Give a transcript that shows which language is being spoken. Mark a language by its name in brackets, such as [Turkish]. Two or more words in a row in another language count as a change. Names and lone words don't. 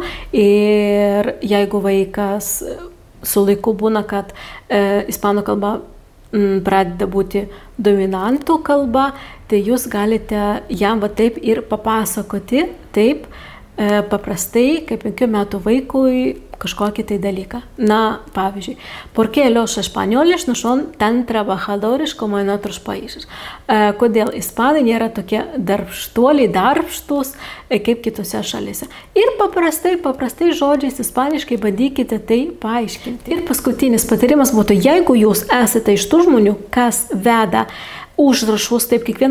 [Lithuanian] Ir jeigu vaikas su laiku būna, kad ispanų kalba pradeda būti dominantų kalba, tai jūs galite jam va taip ir papasakoti, taip paprastai, kaip 5 metų vaikui kažkokį tai dalyką. Na, pavyzdžiui, [Spanish] ¿por qué los españoles no son tan trabajadores como en otros países? [Lithuanian] Kodėl ispanai nėra tokie darbštūs kaip kitose šalyse? Ir paprastai žodžiais ispaniškai bandykite tai paaiškinti. Ir paskutinis patarimas būtų, jeigu jūs esate iš tų žmonių, kas veda užrašus taip kiekvieną